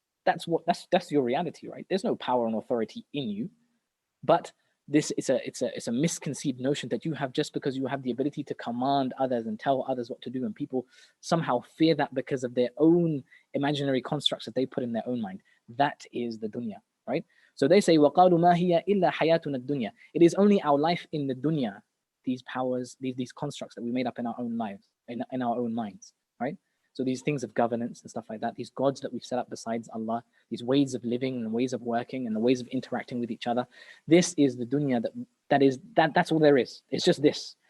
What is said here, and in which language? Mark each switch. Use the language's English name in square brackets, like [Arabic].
[English] That's your reality, right? There's no power and authority in you, but it's a misconceived notion that you have just because you have the ability to command others and tell others what to do, and people somehow fear that because of their own imaginary constructs that they put in their own mind. That is the dunya, right? So they say, [Arabic] وَقَالُوا مَا هِيَ إِلَّا حَيَاتُنَا الدُّنْيَا. [English] It is only our life in the dunya, these powers, these constructs that we made up in our own lives, in our own minds, right? So these things of governance and stuff like that, these gods that we've set up besides Allah, these ways of living and ways of working and the ways of interacting with each other, this is the dunya that's all there is. It's just this.